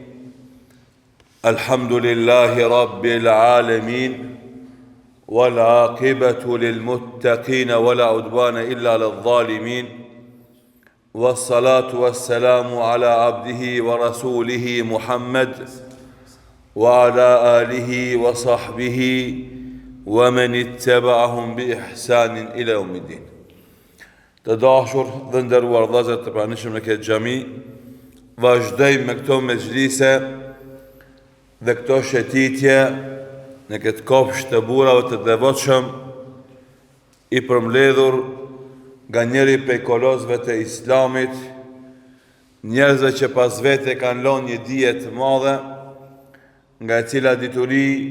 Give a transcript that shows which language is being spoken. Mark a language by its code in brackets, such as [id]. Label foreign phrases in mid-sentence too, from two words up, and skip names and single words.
[ar] الحمد لله رب العالمين، والعاقبة للمتقين ولا عدوان إلا على الظالمين، والصلاة والسلام على عبده ورسوله محمد وعلى آله وصحبه ومن اتبعهم بإحسان إلى يوم الدين. [sq] Të dashur dhe nderuar vëllezër të pranishëm në këtë xhami, vazhdojmë me këto mezhlise dhe këto shëtitje në këtë kopsht të burrave të devotshëm, i përmbledhur nga njëri prej kolosëve të Islamit, njerëzve që pas vete kanë lënë një dije të madhe, nga e cila dituri